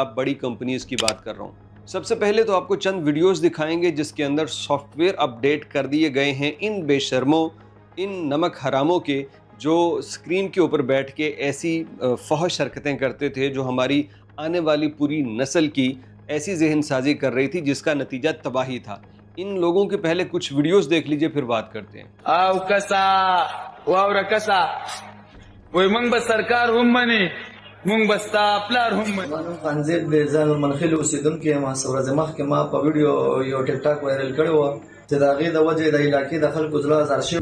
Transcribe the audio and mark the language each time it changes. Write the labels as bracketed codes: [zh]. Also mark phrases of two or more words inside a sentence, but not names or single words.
[ur] بڑی کمپنیز کی بات کر رہا ہوں۔ سب سے پہلے تو آپ کو چند ویڈیوز دکھائیں گے جس کے اندر [en] software update [ur] کر دیے گئے ہیں ان بے شرموں، ان نمک حراموں کے، جو اسکرین کے اوپر بیٹھ کے ایسی فحش حرکتیں کرتے تھے جو ہماری آنے والی پوری نسل کی ایسی ذہن سازی کر رہی تھی جس کا نتیجہ تباہی تھا. ان لوگوں کے پہلے کچھ ویڈیوز دیکھ لیجیے، پھر بات کرتے ہیں. [ps] او کسا واوره کسا وای مونږ به سرکار هم منی مونږ به ستا پلار هم منی خنزیر د ځان منخیل اوسیدونکو ما ورځ مخکې ما په ویډیو یو ټیک ټاک وایرل کړی و چې د هغې د وجې د علاقې د خلکو زړه ازار شوي.